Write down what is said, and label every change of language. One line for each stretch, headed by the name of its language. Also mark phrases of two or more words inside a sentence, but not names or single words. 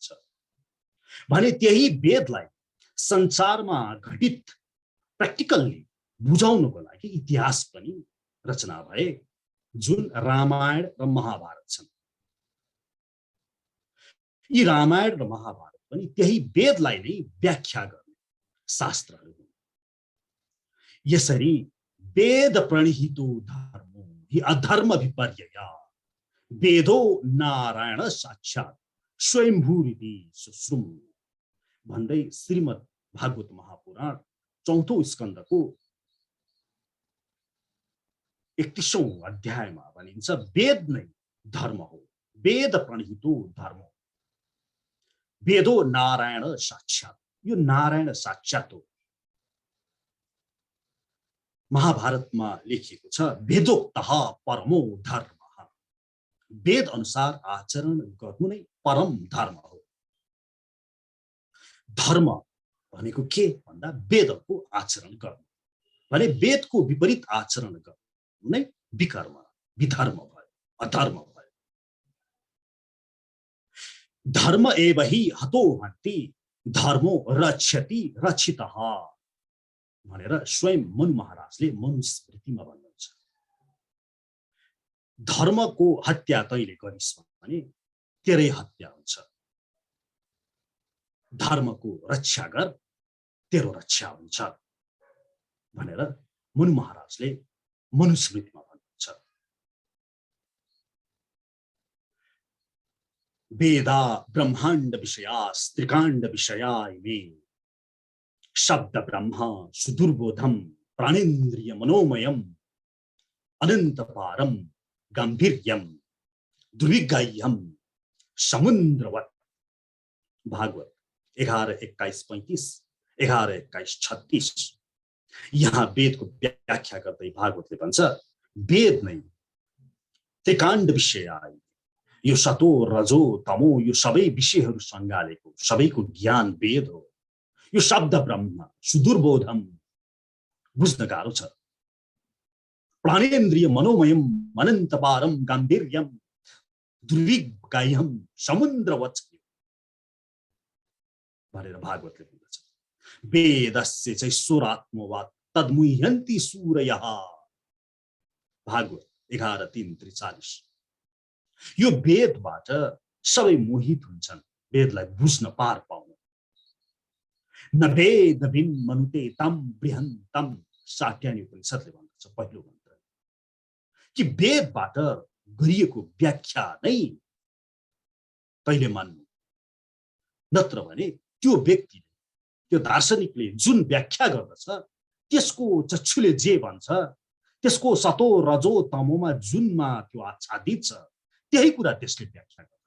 Nepali: भने त्यही वेदलाई संसारमा घटित प्र्याक्टिकल्ली बुझाउनको लागि इतिहास पनि रचना भए जुन रामायण र महाभारत छन्। यी रामायण र महाभारत पनि त्यही वेदलाई नै व्याख्या गर्ने शास्त्रहरू हुन्। यसरी
Sanskrit: वेद प्रणिहितो धर्मो हि अधर्म विपर्यया वेदो नारायण साक्षात् स्वयंभूरिति सुश्रुम
Nepali: भन्दै श्रीमद् भागवत महापुराण 4औं स्कन्धको 31औं अध्यायमा भनिन्छ वेद नै धर्म हो।
Sanskrit: वेद प्रणिहितो धर्म वेदो नारायण साक्षात्।
Nepali: यो नारायण साक्षात् हो। महाभारतमा लेखिएको छ
Sanskrit: वेदोक्तः परमो धर्म।
Nepali: वेद अनुसार आचरण गर्नु नै परम धर्म हो। धर्म भनेको के भन्दा वेदको आचरण गर्नु भने वेदको विपरीत आचरण गर्नु नै विकर्म विधर्म भयो, अधर्म भयो।
Sanskrit: धर्म एव हि हतो हन्ति धर्मो रक्षति रक्षितः
Nepali: भनेर स्वयं मनु महाराजले मनुस्मृतिमा भन्नुहुन्छ। धर्मको हत्या तैले गरिस् भने तेरै हत्या हुन्छ, धर्मको रक्षा गर तेरो रक्षा हुन्छ भनेर मनु महाराजले मनुस्मृतिमा भन्नुहुन्छ।
Sanskrit: वेदा ब्रह्माण्ड विषया त्रिकाण्ड विषया इमे शब्द ब्रह्म सुदुर्बोधम प्राणेन्द्रिय मनोमयम अनंत पारम गंभीर्यम दुर्विगाह्यम समुद्रवत।
Nepali: भागवत 11:21-35, 11:21-36। यहाँ वेदको व्याख्या गर्दै भागवतले भन्छ वेद नै त्रिकाण्ड विषय आए, यो सतो रजो तमो यो सबै विषयहरू सँगालेको सबैको ज्ञान वेद हो। यो
Sanskrit: शब्द ब्रह्म सुदुर्बोधम
Nepali: बुझ्न गाह्रो छ,
Sanskrit: प्राणेन्द्रिय मनोमयम अनन्त पारम गाम्भीर्यम दुर्विगाह्यम समुद्रवत
Nepali: भनेर भागवतले भन्दछ।
Sanskrit: वेदस्य चैश्वरात्मवात् तद्मुह्यन्ति सूरयः।
Nepali: भागवत 11:3-43। यो वेदबाट सबै मोहित हुन्छन्, वेदलाई बुझ्न पार पाउन।
Sanskrit: न वेद भिन् मनुते तम बृहन्तम साक्यानी
Nepali: उपनिषदले भन्दछ पहिलो मन्त्र कि वेदबाट गरिएको व्याख्या नै तैले मान्नु, नत्र भने त्यो व्यक्तिले त्यो दार्शनिकले जुन व्याख्या गर्दछ त्यसको चक्षुले जे भन्छ, त्यसको सतो रजो तमोमा जुनमा त्यो आच्छादित छ त्यही कुरा त्यसले व्याख्या गर्दछ।